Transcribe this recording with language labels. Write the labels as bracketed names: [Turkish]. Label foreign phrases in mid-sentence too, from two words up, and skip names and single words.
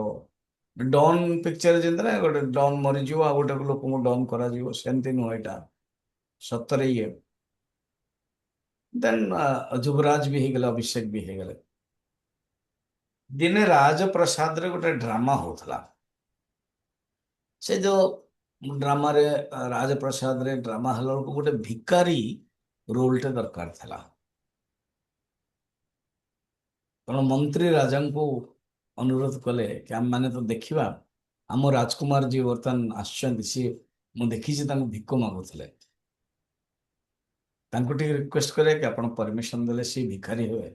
[Odia] ଡନ୍ ପିକ୍ଚର ଯେମିତି ନା, ଗୋଟେ ଡନ୍ ମରିଯିବ, ଆଉ ଗୋଟେ ଲୋକଙ୍କୁ ଡନ୍ କରାଯିବ, ସେମିତି ନୁହଁ ଏଇଟା, ସତରେ ଇଏ। ଦେନ୍ ଯୁବରାଜ ବି ହେଇଗଲେ, ଅଭିଷେକ ବି ହେଇଗଲେ। ଦିନେ ରାଜପ୍ରସାଦରେ ଗୋଟେ ଡ୍ରାମା ହଉଥିଲା। ସେ ଯୋଉ ଡ୍ରାମା ରେ ରାଜପ୍ରସାଦ ରେ ଡ୍ରାମା ହେଉଥିଲା କି ଗୋଟେ ଭିକାରୀ ରୋଲଟେ ଦରକାର ଥିଲା। କାରଣ ମନ୍ତ୍ରୀ ରାଜାଙ୍କୁ ଅନୁରୋଧ କଲେ କି ଆମମାନେ ତ ଦେଖିବା ଆମ ରାଜକୁମାର ଯିଏ ବର୍ତ୍ତମାନ ଆସିଛନ୍ତି ସିଏ ମୁଁ ଦେଖିଛି ତାଙ୍କୁ ଭିକ ମାଗୁଥିଲେ, ତାଙ୍କୁ ଟିକେ ରିକ୍ୱେଷ୍ଟ କରିବା କି ଆପଣ ପରମିଶନ ଦେଲେ ସିଏ ଭିକାରୀ ହେବେ।